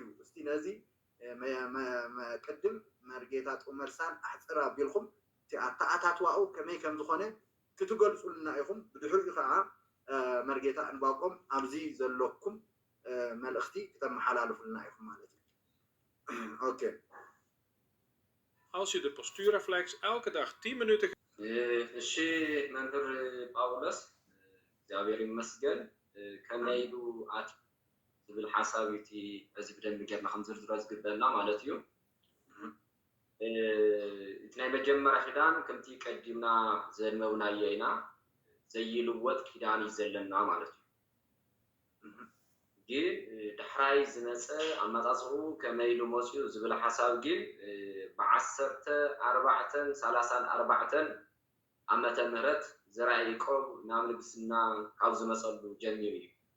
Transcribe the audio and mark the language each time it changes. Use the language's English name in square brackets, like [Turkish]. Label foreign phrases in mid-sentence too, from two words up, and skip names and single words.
[Tigrinya] እስቲ ነዚ ቅድም መርጌታ ጡመርሳን ኣሕፅር ኣቢልኩም ኣተኣታትዋኡ ከመይ ከም ዝኾነ ክትገልፁልና ኢኹም። ብድሕሪኡ ከዓ መርጌታ እንባቆም ኣብዚ ዘለኩም መልእኽቲ ከተመሓላልፉልና ኢኹም ማለት እዩ ኦኬ [Dutch] Als je de postuurreflex elke dag 10 minuten... [Tigrinya] እሺ መምህር ጳውሎስ እግዚአብሔር ይመስገን ከመይሉ አት ዝብል ሓሳብ እቲ እዚ ብደንብ ጌርና ከምዝርዝሮ ዝግበአና ማለት እዩ እቲ ናይ መጀመርያ ኪዳን ከምቲ ቀዲምና ዘልመውናዮ ኢና ዘይልወጥ ኪዳን እዩ ዘለና ማለት እዩ ግን ድሕራይ ዝመፀ ኣመፃፅኡ ከመይሉ መፅኡ ዝብል ሓሳብ ግን ብ1434 ዓመተ ምህረት ዘርዓ ያዕቆብ ናብ ንግስና ካብ ዝመፀሉ ጀሚሩ እዩ